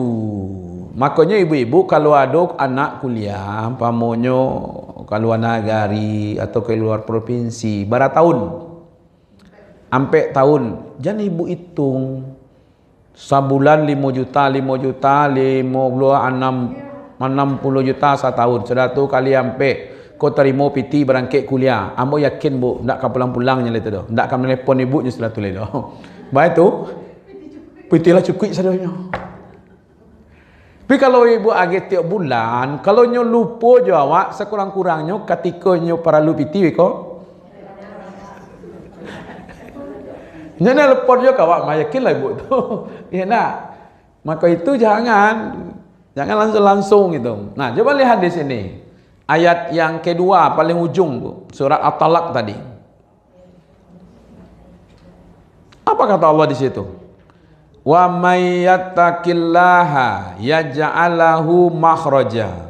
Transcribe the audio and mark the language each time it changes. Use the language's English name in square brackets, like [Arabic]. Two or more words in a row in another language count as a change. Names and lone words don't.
[Indonesian] Makanya ibu-ibu kalau ada anak kuliah, pamonyo keluar negari atau keluar provinsi, bara tahun, sampai tahun, jangan ibu hitung sebulan 5 juta, 5 juta, 60 juta setahun. Sudah tu kali sampai kau terima piti berangkat kuliah. Ambo yakin bu, tak akan pulang-pulangnya itu dah. Tak akan menelpon ibunya setelah tu dah. [Minangkabau] Baik tu, piti lah cukup sadanya. [Indonesian] Tapi kalau ibu agak tiap bulan, kalau nyo lupa je awak, sekurang-kurangnya ketika nyo perlu piti ko. [Minangkabau] Nyo nelpon je awak, yakinlah ibu tu. [Indonesian] Ya nak. Maka itu jangan langsung gitu. Nah, coba lihat di sini. Ayat yang kedua paling ujung bu, surat At-Talaq tadi. Apa kata Allah di situ? [Arabic] وَمَن يَتَّقِ اللَّهَ يَجْعَل لَّهُ مَخْرَجًا.